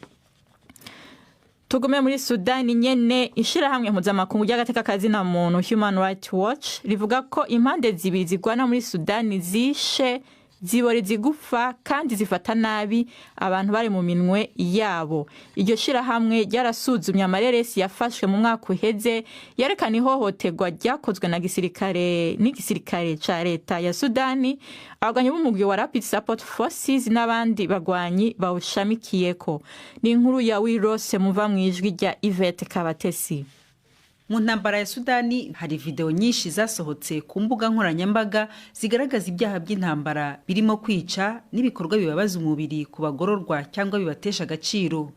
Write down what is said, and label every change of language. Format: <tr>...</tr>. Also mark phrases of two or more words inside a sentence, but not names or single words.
<rn>Tugume muri Sudani nyene, ishirahamwe mpuzamakungu ry'agateka kazina muntu Human Rights Watch rivuga ko impande zibiri zigwana muri Sudani zishe zibore zigufa kandi zifata nabi abantu bari mu minwe yabo. Iryo shirahamwe ryarasuzumye amareresi yafashwe mu mwaka uheze yerekana ihohoterwa ryakozwe n'igisirikare ca leta ya Sudani, abagwanyi b'umugwi wa Rapid Support Forces n'abandi bagwanyi bawushamikiyeko. Ni inkuru ya Wirose muva mu ijwi rya Yvette Kabatesi.</rn> <rw>Mu ntambara ya Sudani hari video nyinshi zasohotse ku mbuga nkoranyambaga zigaragaza ibyaha by'intambara birimo kwica n'ibikorwa bibabaza umubiri ku bagororwa cyangwa bibatesha agaciro.</rw>